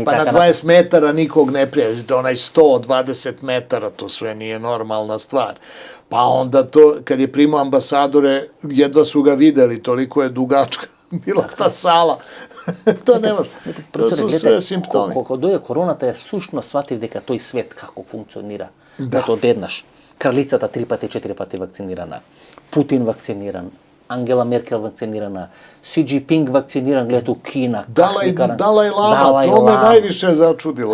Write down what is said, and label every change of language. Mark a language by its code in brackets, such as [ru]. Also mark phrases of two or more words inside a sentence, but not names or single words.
[sr] tako. Pa na 20 metara nikog ne prijavi, onaj 120 metara, to sve nije normalna stvar. Pa onda to, kad je primao ambasadore, jedva su ga videli, toliko je dugačka bila ta sala. To ne može. To su sve simptomi. [mk] Кога дојде короната, ја сушно сватив дека тој свет како функционира. Ето одеднаш. Кралицата 3 пати, 4 пати вакцинирана. Путин вакциниран. Ангела Меркел вакцинирана. Си Джинпинг вакциниран, гледате у Кина. Далај Лама, то ме највише зачудило.